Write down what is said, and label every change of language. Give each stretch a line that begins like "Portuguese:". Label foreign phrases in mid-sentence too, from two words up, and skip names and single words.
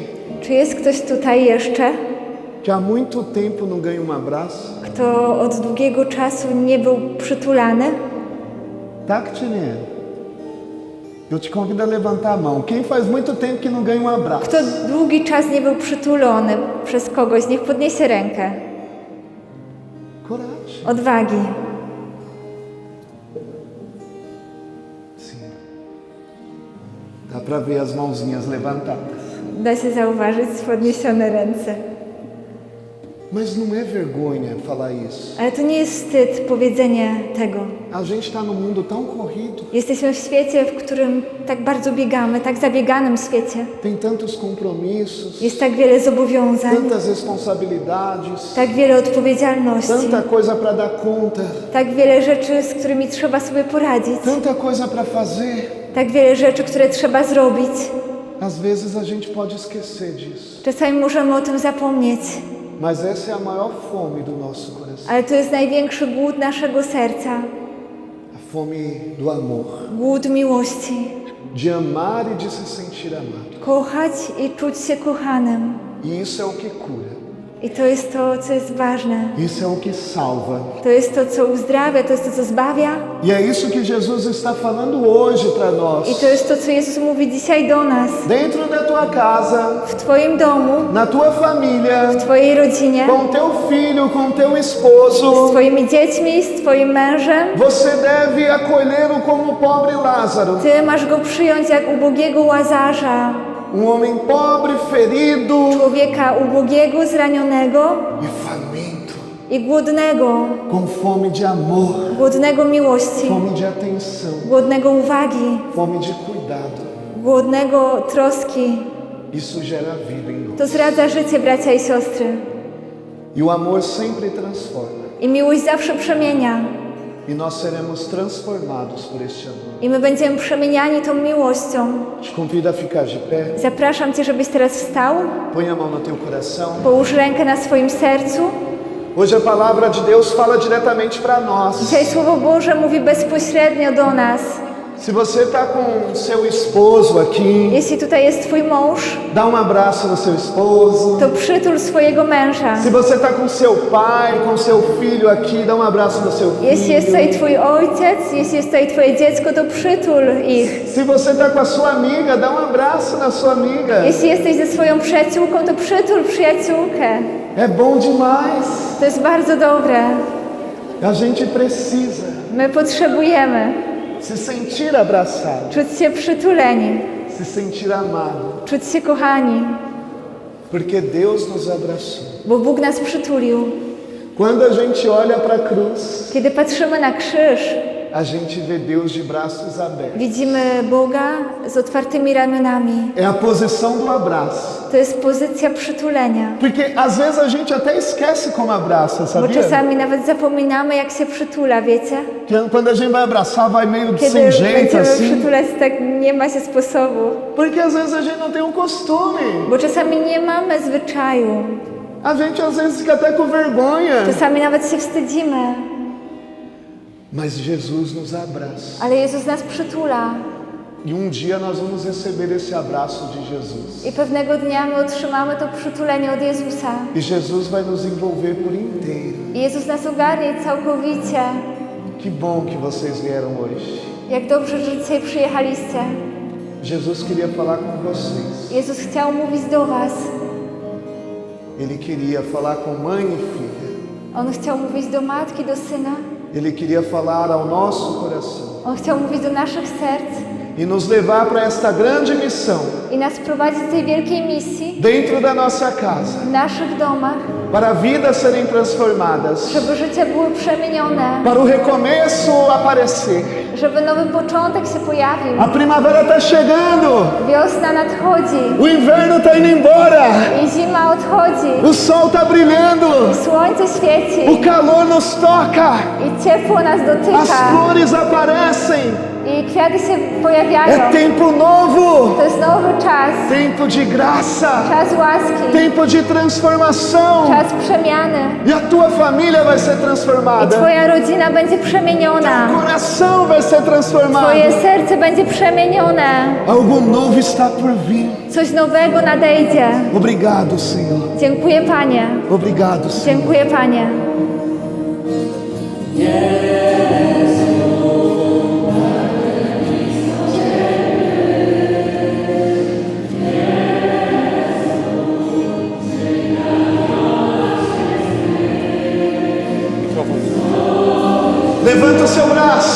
Polish: Czy jest ktoś tutaj jeszcze,
Portuguese: que há muito tempo não ganha um abraço?
Polish: kto od długiego czasu nie był przytulany? Tak, czy nie?
Portuguese: Eu te convido a levantar a mão. Quem faz muito tempo que não ganha um abraço?
Polish: Kto długi czas nie był przytulony przez kogoś, niech podniesie rękę.
Portuguese: Coragem.
Polish: Odwagi.
Portuguese: Sim. Dá para ver as mãozinhas levantadas.
Polish: Da się zauważyć podniesione ręce.
Portuguese: Mas não é vergonha falar isso.
Polish: Ale to nie jest wstyd powiedzenie tego.
Portuguese: A gente está num mundo tão corrido.
Polish: Jesteśmy w świecie, w którym tak bardzo biegamy, tak zabieganym świecie.
Portuguese: Tem tantos compromissos,
Polish: Jest tak wiele zobowiązań,
Portuguese: tantas responsabilidades,
Polish: tak wiele odpowiedzialności,
Portuguese: tanta coisa para dar conta,
Polish: tak wiele rzeczy, z którymi trzeba sobie poradzić,
Portuguese: tanta coisa para fazer.
Polish: tak wiele rzeczy, które trzeba zrobić.
Portuguese: Às vezes a gente pode esquecer disso.
Polish: Czasami możemy o tym zapomnieć,
Portuguese: Mas essa é a maior fome do nosso coração.
Polish: ale to jest największy głód naszego serca.
Portuguese: A fome do amor.
Polish: Głód miłości.
Portuguese: De amar e de se sentir amado.
Polish: Kochać i czuć się kochanym.
Portuguese: E isso é o que cura.
Polish: I to jest to, co jest ważne.
Portuguese: Isso é o que salva.
Polish: To jest to, co uzdrawia, to jest to, co zbawia.
Portuguese: E é isso que Jesus está falando hoje para
Polish: I
Portuguese: nós.
Polish: to jest to, co Jezus mówi dzisiaj do nas.
Portuguese: Dentro da tua casa,
Polish: W Twoim domu,
Portuguese: na tua família,
Polish: w Twojej rodzinie,
Portuguese: com teu filho, com teu
Polish: z
Portuguese: esposo,
Polish: Twoimi dziećmi, z Twoim mężem.
Portuguese: você deve acolhê-lo como o pobre Lázaro.
Polish: Ty masz go przyjąć jak ubogiego Łazarza,
Portuguese: Homem pobre, ferido
Polish: człowieka ubogiego, zranionego
Portuguese: e faminto,
Polish: i głodnego,
Portuguese: com fome de amor,
Polish: głodnego miłości,
Portuguese: fome de atenção,
Polish: głodnego uwagi,
Portuguese: fome de cuidado.
Polish: głodnego troski.
Portuguese: Isso gera vida em nós.
Polish: To zdradza życie, bracia i siostry.
Portuguese: E o amor sempre transforma.
Polish: I miłość zawsze przemienia.
Portuguese: E nós seremos transformados por este amor.
Polish: I my będziemy przemieniani tą miłością.
Portuguese: Te convido a ficar de pé.
Polish: Zapraszam Cię, żebyś teraz wstał.
Portuguese: Põe a mão no teu coração.
Polish: Połóż rękę na swoim sercu.
Portuguese: Hoje a palavra de Deus fala diretamente para nós.
Polish: Dzisiaj Słowo Boże mówi bezpośrednio do nas.
Portuguese: Se você está com seu esposo aqui,
Polish: Jeśli tutaj jest Twój mąż,
Portuguese: dá abraço no seu esposo.
Polish: to przytul swojego męża.
Portuguese: Se você está com seu pai, com seu filho aqui, dá abraço no seu
Polish: Jeśli jest
Portuguese: filho.
Polish: tutaj Twój ojciec, jeśli jest tutaj Twoje dziecko, to przytul ich.
Portuguese: Se você está com a sua amiga, dá abraço na sua amiga.
Polish: Jeśli jesteś ze swoją przyjaciółką, to przytul przyjaciółkę.
Portuguese: É bom demais.
Polish: To jest bardzo dobre.
Portuguese: A gente precisa
Polish: My potrzebujemy
Portuguese: se sentir abraçado,
Polish: czuć się przytuleni,
Portuguese: se sentir amado.
Polish: czuć się kochani.
Portuguese: Porque Deus nos abraçou.
Polish: bo Bóg nas przytulił.
Portuguese: Quando a gente olha para a cruz,
Polish: Kiedy patrzymy na krzyż,
Portuguese: a gente vê Deus de braços abertos.
Polish: widzimy Boga z otwartymi ramionami.
Portuguese: É a posição do abraço.
Polish: To jest pozycja przytulenia.
Portuguese: Porque às vezes a gente até esquece como abraça,
Polish: Bo
Portuguese: sabia?
Polish: czasami nawet zapominamy, jak się przytula, wiecie?
Portuguese: Que quando a gente vai abraçar, vai meio
Polish: Kiedy
Portuguese: sem jeito
Polish: będziemy
Portuguese: assim.
Polish: przytulać, tak nie ma się sposobu.
Portuguese: Porque às vezes a gente não tem um costume.
Polish: Bo czasami nie mamy zwyczaju.
Portuguese: A gente às vezes fica até com vergonha.
Polish: Czasami nawet się wstydzimy.
Portuguese: Mas Jesus nos abraça.
Polish: Ale Jezus nas przytula.
Portuguese: E dia nós vamos receber esse abraço de Jesus.
Polish: I pewnego dnia my otrzymamy to przytulenie od Jezusa.
Portuguese: E Jesus vai nos envolver por inteiro.
Polish: I Jezus nas ogarnie całkowicie.
Portuguese: Que bom que vocês vieram hoje.
Polish: Jak dobrze, że dzisiaj przyjechaliście.
Portuguese: Jesus queria falar com vocês.
Polish: Jezus chciał mówić do was.
Portuguese: Ele queria falar com mãe e filha.
Polish: On chciał mówić do matki, do syna.
Portuguese: Ele queria falar ao nosso coração.
Polish: On chciał mówić do naszych serc
Portuguese: E nos levar para esta grande missão
Polish: i nas prowadzić do tej wielkiej misji
Portuguese: dentro da nossa casa.
Polish: w naszych domach,
Portuguese: Para vidas serem transformadas.
Polish: żeby życie były przemienione,
Portuguese: Para o recomeço aparecer.
Polish: żeby nowy początek się pojawił.
Portuguese: A primavera está chegando.
Polish: Wiosna nadchodzi
Portuguese: O inverno está indo embora.
Polish: i zima odchodzi.
Portuguese: O sol está brilhando.
Polish: Słońce świeci
Portuguese: O calor nos toca.
Polish: i ciepło nas
Portuguese: As
Polish: dotyka
Portuguese: flores aparecem.
Polish: i kwiaty się pojawiają.
Portuguese: É tempo novo.
Polish: To jest nowy czas,
Portuguese: Tempo de graça.
Polish: czas łaski,
Portuguese: Tempo de transformação.
Polish: czas przemiany.
Portuguese: E a tua família vai ser
Polish: I
Portuguese: transformada.
Polish: twoja rodzina będzie przemieniona.
Portuguese: O coração vai ser transformado.
Polish: Twoje serce będzie przemienione.
Portuguese: Algo novo está por vir.
Polish: Coś nowego nadejdzie.
Portuguese: Obrigado, Senhor.
Polish: Dziękuję, Panie.
Portuguese: Obrigado, Senhor.
Polish: Dziękuję, Panie.
Portuguese: Levanta o seu braço